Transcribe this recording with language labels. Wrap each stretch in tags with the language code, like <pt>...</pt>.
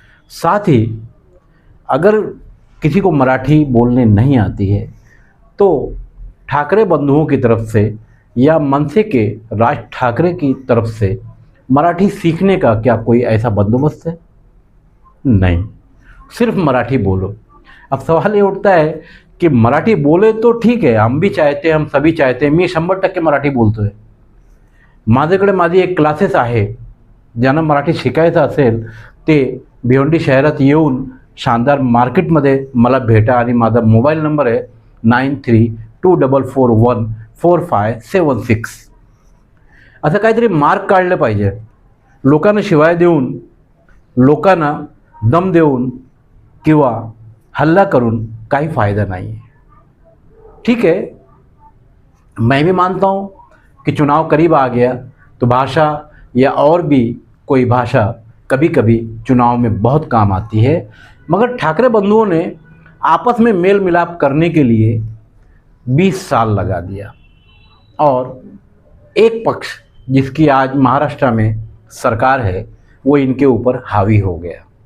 <hi>साथ ही अगर किसी को मराठी बोलने नहीं आती है तो ठाकरे बंधुओं की तरफ से या मनसे के राज ठाकरे की तरफ से मराठी सीखने का क्या कोई ऐसा बंदोबस्त है? नहीं, सिर्फ मराठी बोलो। अब सवाल ये उठता है कि मराठी बोले तो ठीक आहे, हम भी चाहते हैं, हम सभी चाहते हैं।</hi> <mr>मी 100% मराठी बोलतो आहे. माझ्याकडे माझी एक क्लासेस आहे. ज्यांना मराठी शिकायचं असेल ते भिवंडी शहरात येऊन शानदार मार्केटमध्ये मला भेटा आणि माझा मोबाईल नंबर आहे 9324414576. असं काहीतरी मार्क काढलं पाहिजे. लोकांना शिवाय देऊन, लोकांना दम देऊन किंवा हल्ला करून काही</mr> <hi>फ़ायदा नहीं है. ठीक है, मैं भी मानता हूँ कि चुनाव करीब आ गया तो भाषा या और भी कोई भाषा कभी कभी चुनाव में बहुत काम आती है, मगर ठाकरे बंधुओं ने आपस में मेल मिलाप करने के लिए 20 साल लगा दिया और एक पक्ष जिसकी आज महाराष्ट्र में सरकार है वो इनके ऊपर हावी हो गया।</hi>